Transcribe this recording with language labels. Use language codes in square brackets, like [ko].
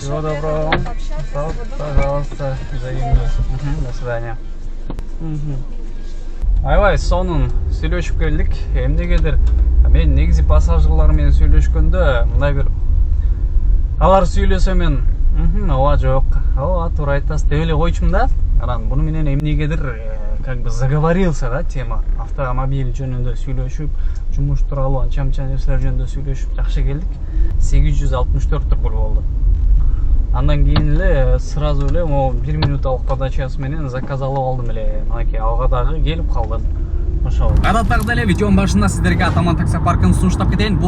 [ru] Всего доброго. Пожалуйста. Взаимно. До свидания. [ky] Аябай сонун сүйлөшүп келдик. Эмнегедир мен негизи пассажирлар менен сүйлөшкөндө мындай бир алар сүйлөсө мен ооба жок, ооба туура айтасыз деп эле койчумун да. Анан буну менен эмнегедир [ru] как бы заговорился [ky] да тема. Автомобиль жөнүндө сүйлөшүп, жумуш тууралуу анча-мынча нерселер жөнүндө сүйлөшүп жакшы келдик. 864 рубль болду. Андан кийин эле сразу эле 1 минуталык подачасы менен заказ алып алдым эле. Мынакей алга дагы келип калдым. Ошол. Адаттагыдай эле видеонун башында сиздерге Атаман такси паркын сунуштап кетейин.